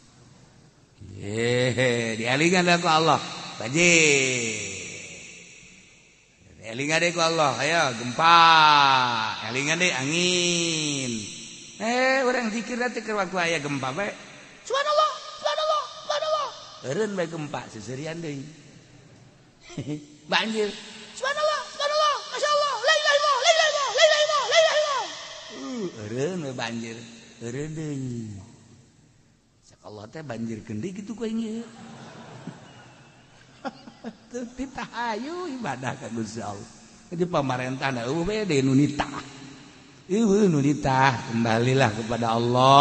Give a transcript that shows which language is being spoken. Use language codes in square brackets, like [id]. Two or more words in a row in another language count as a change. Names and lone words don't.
[su] dialingan ku Allah banjir elingan deh ku Allah ayo gempa elingan deh angin urang zikir teh keur waktu aya gempa bae [ar] سبحان الله سبحان الله سبحان الله [su] eureun bae gempa seserian deui banjir [ar] سبحان الله سبحان الله ما شاء الله لا إله إلا الله لا إله إلا الله لا إله إلا الله لا إله إلا الله [su] eureun bae banjir eureun deui sak Allah teh banjir deui kitu ku aing ieu teu ditahayu ibadah ka Gusti Allah jadi pamarentahna eueuh bae deui nu nitah eueuh nu nitah [id] kembalilah kepada Allah